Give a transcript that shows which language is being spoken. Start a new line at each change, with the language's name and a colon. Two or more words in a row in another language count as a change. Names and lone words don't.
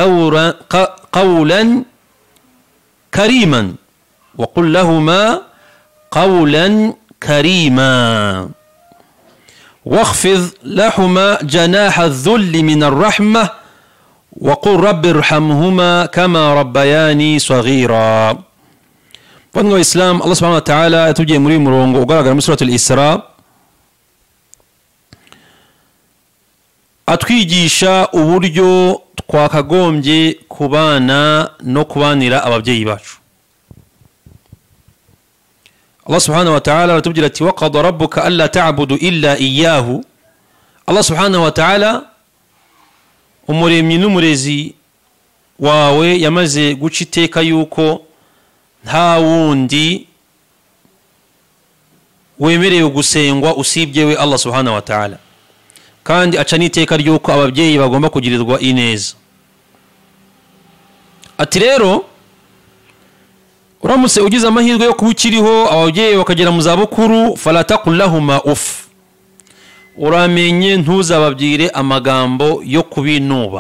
Arabic: قولا كريما واخفض لهما جناح الذل من الرحمة وقل رب ارحمهما كما ربياني صغيرا.
Kinyarwanda: Bwana Islam, Allah
Arabic: سبحانه وتعالى
Kinyarwanda: yatubwiye muri murongo ugaragara muri suratul Isra, atwigisha uburyo twakagombye kubana no kubanira ababyeyi bacu. Allah
Arabic: سبحانه وتعالى
Kinyarwanda: aratubwira ati:
Arabic: وقضى ربك ألا تعبدوا إلا إياه. الله سبحانه وتعالى,
Kinyarwanda: umuremyi n'umurezi wawe, yamaze guca iteka yuko nta wundi wemerewe gusengwa usibye we Allah
Arabic: سبحانه وتعالى,
Kinyarwanda: kandi aca n'iteka ryuko ababyeyi bagomba kugirirwa ineza. Ati rero, uramutse ugize amahirwe yo kuba ukiriho ababyeyi bakagera mu zabukuru,
Arabic: فلا تقل لهما أف,
Kinyarwanda: uramenye ntuzababwire amagambo yo kubinuba.